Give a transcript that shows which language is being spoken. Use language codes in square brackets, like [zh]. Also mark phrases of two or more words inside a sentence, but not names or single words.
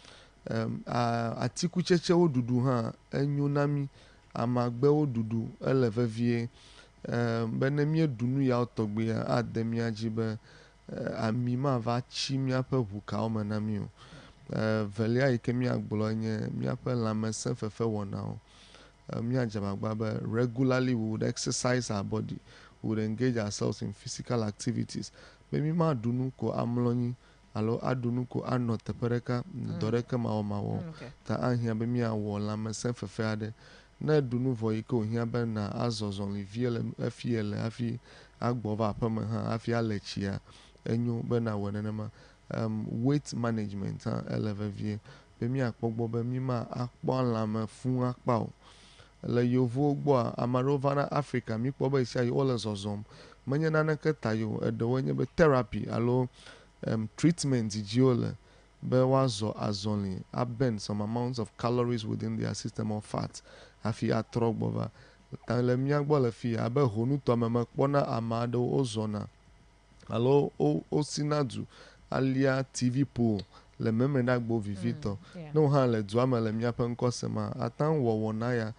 [ee] Atikutsetsewo ɖuɖu hã enyo na mí, amagbewo ɖuɖu ele vevie, be ne míeɖu nu yawo tɔgbeya ade mía dzi be ami mava tsi míaƒe ʋukawo me na mí o. Velia yi ke míagblɔ nye míaƒe lãmesẽ fefe wɔnawo. Míadze agbagba be [en] regularly we would exercise our body, we would engage ourselves in physical activities. [ee] Be mí maɖu nu ko amlɔ anyi alo aɖu nu ko anɔ teƒe ɖeka dɔ ɖeke mawɔmawɔ ta ahiã be míawɔ lãmesẽ fefe aɖe. Ne ɖu nu vɔ yi ke wòhiã be na azɔzɔli vie le efi ele hafi agbɔ va aƒeme hã hafi ale tsia enyo be nawɔe nenema. [en] Weight management [ee] hã ele vevie be míakpɔ gbɔ be mí ma akpɔ lãme fũu akpa o. Le yevuwo gbɔa ame aɖewo va na Afrika míkpɔ be sia yi wole zɔzɔm menye naneke ta yi o, eɖewoe nye be therapy alo treatment dzi wole be woazɔ azɔli [en] aburn some amounts of calories within their system or fat [ee] hafi atrɔ gbɔ va. Ta le mía gbɔ le fi abe honutɔ me mekpɔna ame aɖewo wozɔna alo wosina du alia TV pole le memɖagbo vivitɔ. Ne wo hã le dua me le míaƒe ŋkɔse ma ata ŋu wɔ wɔna ya.